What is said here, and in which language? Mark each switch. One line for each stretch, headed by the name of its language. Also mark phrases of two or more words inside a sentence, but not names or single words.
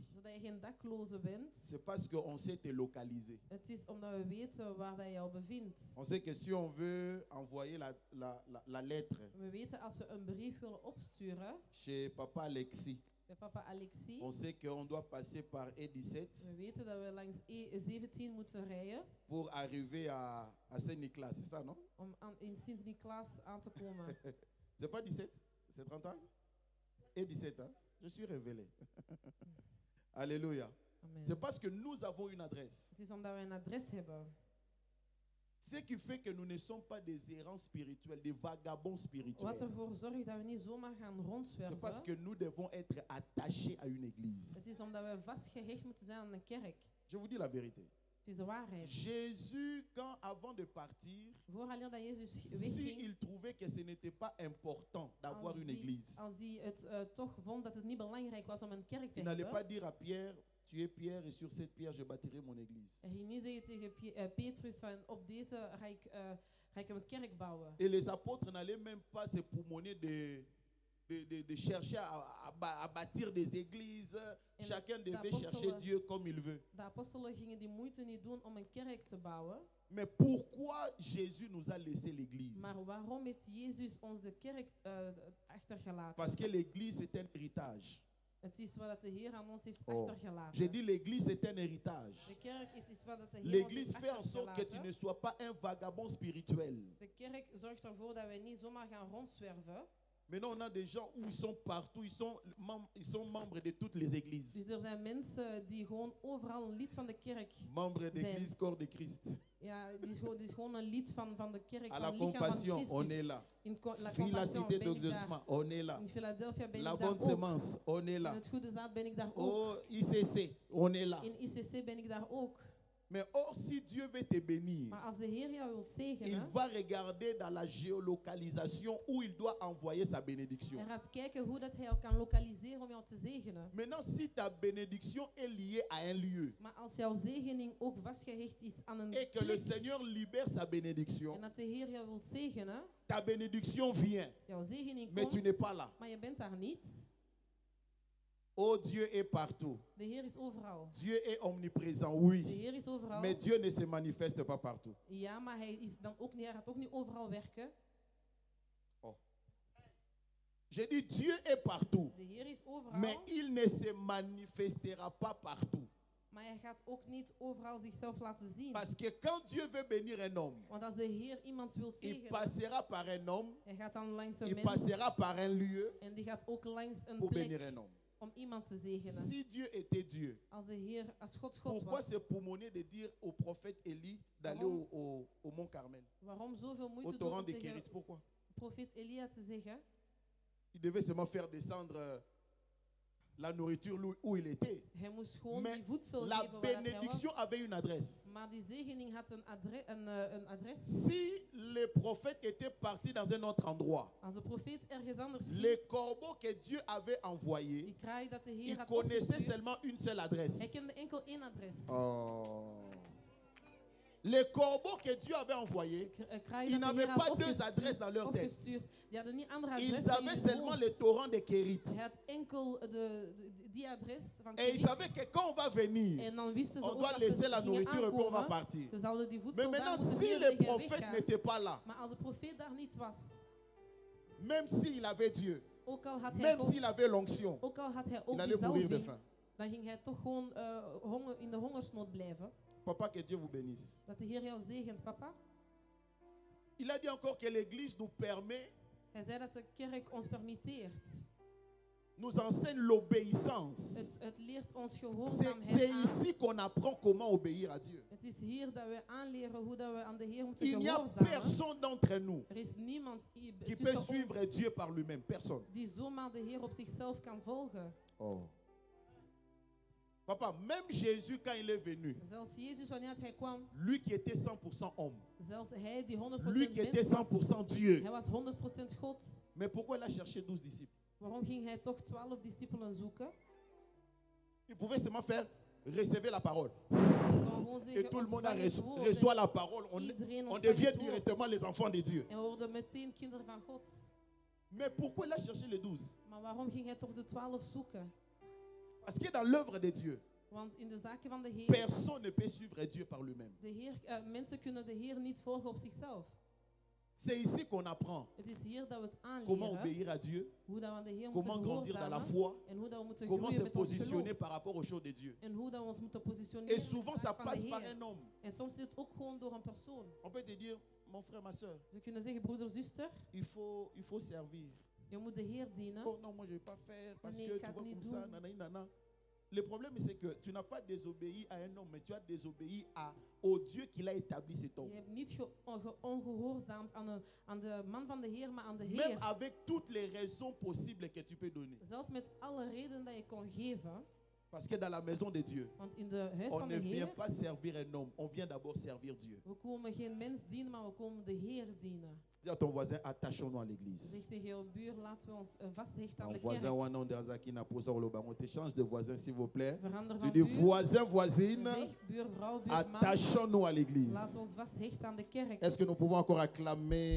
Dutch: Zodat je geen dakloze bent.
French: c'est parce qu'on sait te localiser.
Dutch: Het is omdat we weten waar dat je jou bevindt.
French: On sait que si on veut envoyer la lettre
Dutch: We weten als we een brief willen opsturen
French: chez Papa Alexis,
Dutch: bij papa Alexis.
French: on sait qu'on doit passer par E17
Dutch: We weten dat we langs E17 moeten rijden
French: pour arriver à Saint-Nicolas, c'est ça, non?
Dutch: om in Sint-Niklaas aan te komen.
French: C'est pas 17, c'est 30 ans? E17, hein? Je suis révélé. Alléluia. Amen. C'est parce que nous avons une adresse.
Dutch: Het is omdat we een adres hebben.
French: Ce qui fait que nous ne sommes pas des errants spirituels, des vagabonds
Dutch: Wat
French: spirituels.
Dutch: ervoor zorgt dat we niet zomaar gaan
French: C'est parce
Dutch: rondzwerven.
French: que nous devons être attachés à une église.
Dutch: Het is omdat we vastgehecht moeten zijn aan een kerk.
French: Je vous dis la vérité.
Dutch: Het is de waarheid.
French: Jésus, avant de partir,
Dutch: Vooraleer dat Jezus
French: s'il
Dutch: wegging,
French: trouvait que ce n'était pas important d'avoir une église,
Dutch: als hij het toch vond dat het niet belangrijk was om een kerk te
French: il n'allait pas
Dutch: hebben,
French: dire à Pierre, tu es Pierre et sur cette pierre je bâtirai mon église.
Dutch: hij ging niet zeggen tegen Petrus van op deze ga ik een kerk bouwen.
French: Et les apôtres n'allaient même pas se poumonner de chercher à bâtir des églises.
Dutch: En
French: Chacun
Dutch: de
French: devait
Dutch: apostelen-
French: chercher Dieu comme il veut.
Dutch: De apostelen gingen die moeite niet doen om een kerk te bouwen.
French: Mais pourquoi Jésus nous a laissé l'église?
Dutch: Maar waarom heeft Jezus ons de kerk achtergelaten?
French: Parce que l'église est un héritage.
Dutch: Het is wat de Heer aan ons heeft Oh. achtergelaten.
French: J'ai dit l'église est un héritage.
Dutch: De kerk is iets wat de Heer ons
French: L'église
Dutch: heeft
French: fait en sorte que tu
Dutch: achtergelaten.
French: ne sois pas un vagabond spirituel.
Dutch: De kerk zorgt ervoor dat we niet zomaar gaan rondzwerven.
French: Maintenant, on a des gens où ils sont partout, ils sont membres de toutes les églises.
Dutch: Dus er zijn mensen die gewoon overal een lid van de kerk
French: Membres d'église
Dutch: zijn.
French: Corps de Christ.
Dutch: Ja, die is gewoon een lid van de kerk,
French: À
Dutch: van
French: la
Dutch: het lichaam van
French: compassion,
Dutch: Christus.
French: on est là.
Dutch: In La Villa Compassion
French: Cité
Dutch: ben ik daar.
French: d'Exaucement, on est là.
Dutch: In Philadelphia ben
French: La
Dutch: ik daar
French: bonne
Dutch: ook.
French: semence, on est
Dutch: In
French: là.
Dutch: het Goede Zaad ben ik daar ook.
French: Oh, ICC, on est là.
Dutch: In ICC ben ik daar ook.
French: Mais or, si Dieu veut te bénir,
Dutch: Maar als de Heer jou wilt
French: il
Dutch: zegenen,
French: va regarder dans la géolocalisation où il doit envoyer sa bénédiction.
Dutch: hij gaat kijken hoe dat hij jou kan lokaliseren om jou te zegenen.
French: Maintenant, si ta bénédiction est liée à un lieu
Dutch: Maar als jouw zegening ook vastgehecht is aan een
French: et que le
Dutch: plek
French: Seigneur libère sa bénédiction,
Dutch: en dat de Heer jou wilt zegenen,
French: ta bénédiction vient,
Dutch: jouw zegening
French: mais tu n'es
Dutch: komt,
French: pas là.
Dutch: maar je bent daar niet.
French: Oh, Dieu est partout.
Dutch: De Heer is overal.
French: Dieu est omniprésent,
Dutch: De
French: oui.
Dutch: Heer is overal.
French: Mais Dieu ne se manifeste pas partout.
Dutch: Ja, maar hij is dan ook niet, hij gaat ook niet overal werken.
French: J'ai dit Dieu est partout,
Dutch: De Heer is overal,
French: mais il ne se manifestera pas partout.
Dutch: maar hij gaat ook niet overal zichzelf laten zien.
French: Parce que quand Dieu veut bénir un homme,
Dutch: Want als de Heer iemand wil
French: il
Dutch: zegenen,
French: passera par un homme,
Dutch: hij gaat dan langs een
French: il
Dutch: mens
French: passera par un lieu
Dutch: en die gaat ook langs een
French: pour bénir
Dutch: plek
French: un homme.
Dutch: om iemand te zegenen.
French: Si Dieu était Dieu,
Dutch: Als de Heer, als God
French: pourquoi
Dutch: was,
French: se poumonner de dire au prophète Élie d'aller au mont Carmel,
Dutch: waarom zoveel
French: au
Dutch: moeite doen
French: torrent
Dutch: om
French: de
Dutch: tegen
French: Kérit? Pourquoi?
Dutch: profeet Elia te zeggen?
French: Il devait seulement faire descendre la nourriture où il était.
Dutch: Hij moest gewoon
French: Mais
Dutch: die voedsel
French: la
Dutch: geven waar dat hij
French: bénédiction
Dutch: was.
French: avait une adresse.
Dutch: Maar die zegening had een adres.
French: Si le prophète était parti dans un autre endroit,
Dutch: Als de profeet ergens anders ging,
French: les corbeaux que Dieu avait envoyés,
Dutch: die kraai dat de Heer
French: ils
Dutch: had
French: connaissaient
Dutch: opgestuurd,
French: seulement une seule adresse.
Dutch: hij kende enkel één adres. Oh.
French: Les corbeaux que Dieu avait envoyés,
Dutch: Kraai
French: ils
Dutch: dat de
French: n'avaient
Dutch: Heer
French: pas
Dutch: had
French: deux adresses dans leur tête.
Dutch: opgestuurd. Die hadden niet andere
French: Ils
Dutch: adressen in
French: avaient
Dutch: hun
French: seulement
Dutch: hoofd.
French: le torrent de Kérit.
Dutch: Hij had enkel die adres van
French: Et ils
Dutch: Kerit.
French: savaient que quand on va venir,
Dutch: En dan wisten ze
French: on
Dutch: ook
French: doit
Dutch: dat
French: laisser
Dutch: ze
French: la
Dutch: gingen
French: nourriture et puis on va
Dutch: aankomen.
French: partir.
Dutch: Ze zouden die
French: Mais
Dutch: voedsel daar
French: maintenant,
Dutch: moeten
French: si le
Dutch: neerleggen en
French: prophète
Dutch: weggaan.
French: n'était pas là,
Dutch: Maar als de profeet daar niet was,
French: même s'il avait Dieu,
Dutch: ook al had hij
French: même
Dutch: God,
French: s'il avait l'onction,
Dutch: ook al had hij
French: il
Dutch: ook die
French: allait mourir de
Dutch: zalving,
French: faim.
Dutch: dan ging hij toch gewoon in de hongersnood blijven.
French: Papa, que Dieu vous bénisse.
Dutch: Dat de Heer jou zegent, papa.
French: Il a dit encore que l'Église nous permet
Dutch: Hij zei dat de kerk ons permitteert
French: nous enseigne l'obéissance.
Dutch: Het leert ons
French: C'est
Dutch: gehoorzaamheid aan.
French: ici qu'on apprend comment obéir à Dieu.
Dutch: Het is hier dat we aanleren hoe dat we aan de Heer moeten
French: Il n'y a
Dutch: gehoorzamen.
French: personne d'entre nous
Dutch: Er is niemand
French: qui
Dutch: tussen
French: peut
Dutch: ons
French: suivre Dieu par lui-même. Personne.
Dutch: die zomaar de Heer op zichzelf kan volgen. Oh.
French: Papa, même Jésus, quand il est venu,
Dutch: Zelfs Jezus, wanneer hij kwam,
French: lui qui était 100% homme,
Dutch: zelfs hij die 100%
French: lui qui était
Dutch: mens was,
French: 100% Dieu.
Dutch: hij was 100% God.
French: Mais pourquoi il a cherché 12 disciples?
Dutch: Waarom ging hij toch 12 discipelen zoeken?
French: Il pouvait seulement faire recevoir la parole.
Dutch: Hij kon gewoon
French: Et
Dutch: zeggen,
French: tout le monde
Dutch: ontvang het woord
French: reçoit
Dutch: en
French: la parole.
Dutch: iedereen
French: On
Dutch: ontvangt
French: devient
Dutch: het woord.
French: directement les enfants de Dieu.
Dutch: En we worden meteen kinderen van God.
French: Mais pourquoi il a cherché les 12?
Dutch: Maar waarom ging hij toch de 12 zoeken?
French: Parce que dans l'œuvre de Dieu,
Dutch: Want in de zaken van de Heer,
French: personne ne peut suivre Dieu par lui-même.
Dutch: mensen kunnen de Heer niet volgen op zichzelf.
French: C'est ici qu'on apprend
Dutch: Het is hier dat we het
French: comment
Dutch: aanleren,
French: obéir à Dieu,
Dutch: hoe dat we aan de Heer
French: comment
Dutch: moeten
French: grandir dans la
Dutch: gehoorzamen
French: foi,
Dutch: en hoe dat we moeten
French: comment
Dutch: groeien
French: se
Dutch: met ons
French: positionner
Dutch: geloof.
French: par rapport aux choses de Dieu.
Dutch: En hoe dat we ons moeten
French: Et
Dutch: positioneren
French: souvent,
Dutch: met de
French: ça
Dutch: zaak van de
French: passe par
Dutch: Heer.
French: un homme.
Dutch: En soms is het ook gewoon door een persoon.
French: On peut te dire, mon frère, ma soeur,
Dutch: Ze kunnen zeggen, broeder, zuster,
French: il faut servir.
Dutch: je moet de Heer dienen.
French: Oh non, moi je ne vais pas faire parce
Dutch: Nee,
French: que
Dutch: ik
French: tu
Dutch: ga
French: vois
Dutch: het
French: comme
Dutch: niet
French: ça,
Dutch: doen. nanani, nana.
French: Le problème, c'est que tu n'as pas désobéi à un homme, mais tu as désobéi au Dieu qui l'a établi cet homme.
Dutch: Je hebt niet ongehoorzaamd aan de man van de Heer, maar aan de
French: Même
Dutch: Heer.
French: avec toutes les raisons possibles que tu peux donner.
Dutch: Zelfs met alle redenen dat je kon geven.
French: Parce que dans la maison de Dieu,
Dutch: Want in de huis
French: on
Dutch: van
French: ne
Dutch: de
French: vient
Dutch: Heer,
French: pas servir un homme, on vient d'abord servir Dieu.
Dutch: we komen geen mens dienen, maar we komen de Heer dienen.
French: Dis à ton voisin, attachons-nous à l'église.
Dutch: Zeg tegen jouw buur, laten we ons vasthechten aan
French: Ton
Dutch: de
French: voisin,
Dutch: kerk.
French: Wanon Derzaki n'a pas sur le banc. On t'échange de voisin, s'il vous plaît.
Dutch: Verander
French: Tu
Dutch: van
French: dis
Dutch: buur.
French: voisin, voisine,
Dutch: Zeg, buurvrouw, buurman.
French: attachons-nous à l'église.
Dutch: Laten we ons vasthechten aan de kerk.
French: Est-ce que nous pouvons encore acclamer?